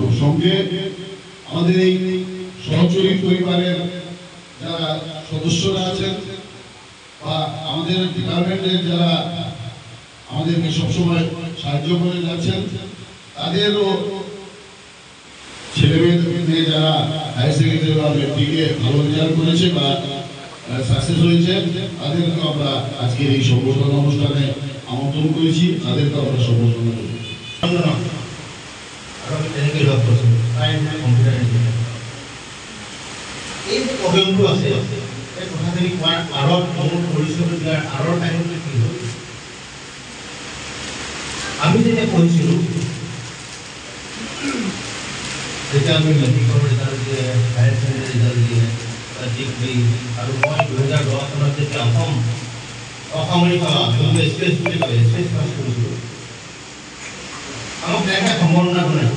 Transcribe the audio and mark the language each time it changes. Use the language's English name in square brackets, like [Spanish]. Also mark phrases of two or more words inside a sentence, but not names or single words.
[Bangla] সঙ্গে আমাদের এই সহচরী পরিবারের যারা সদস্যরা আছেন বা আমাদের ডিপার্টমেন্টের যারা আমাদেরকে সবসময় সাহায্য করে যাচ্ছেন, তাদেরও ছেলেমেয়েদের যারা [English] higher secondary [Bangla] বা মেট্রিকে ভালো রেজাল্ট করেছে বা সাকসেস হয়েছে তাদেরকে আমরা আজকের এই সম্বর্ধনা অনুষ্ঠানে আমন্ত্রণ করেছি, তাদেরকে আমরা সম্বর্ধনা করি। [Assamese] এই যে অভিযোগ আছে এই কথাখিনি কোৱাৰ আঁৰত মোৰ পৰিচয় দিয়াৰ আঁৰৰ কাহিনীটো কি হ'ল, আমি যেতিয়া পঢ়িছিলোঁ, যেতিয়া আমি মেট্ৰিকৰ ৰিজাল্ট দিয়ে, [English] higher secondary result [Assamese] দিয়ে, ডিগ্ৰী, আৰু মই 2010 চনত যেতিয়া অসামৰিক সেৱা স্পেচ বুলি কয় স্পেচ পাছ কৰিছিলোঁ, আমাক তেনেকৈ সম্বৰ্ধনা জনাইছিলে।